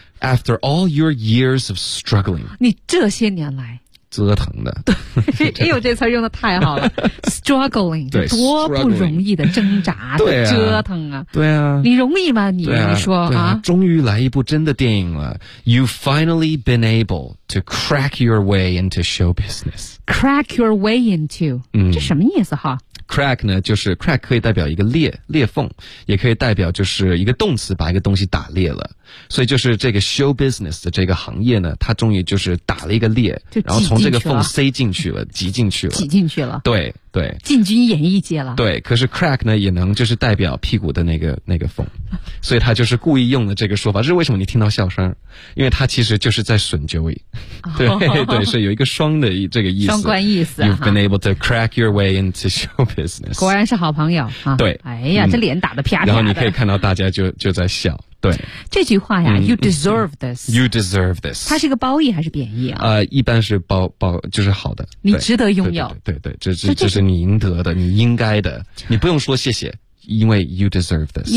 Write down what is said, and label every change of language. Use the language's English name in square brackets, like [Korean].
[English] After all your years of struggling. [Chinese] 你这些年来。折腾的。哎呦，这词用的太好了。Struggling. 对，多不容易的挣扎的折腾啊。对啊。你容易吗？你说啊。终于来一部真的电影了。 [English] You've finally been able to crack your way into show business. Crack your way into. 嗯。 [Chinese] 这什么意思哈？ Crack 呢，就是 crack 可以代表一个裂缝，也可以代表就是一个动词，把一个东西打裂了。所以就是这个 show business 的这个行业呢，它终于就是打了一个裂，然后从这个缝塞进去了，挤进去了，挤进去了。对对，进军演艺界了。对，可是 crack 呢，也能就是代表屁股的那个缝，所以他就是故意用了这个说法。这是为什么你听到笑声？因为他其实就是在损 Joey。对、哦、对，是有一个双的这个意思，双关意思。 [English] You've been able to crack your way into show。 business [Chinese] 果然是好朋友、啊、对，哎呀、嗯、这脸打得啪啪的，然后你可以看到大家就在笑。对， [English] 这句话呀、嗯、 You deserve this. You deserve this. [Chinese] 它是个褒义还是贬义啊？一般是褒，就是好的，你值得拥有。对 对, 对, 对, 对，这是你应得的，你应该的，你不用说谢谢，因为 you deserve this.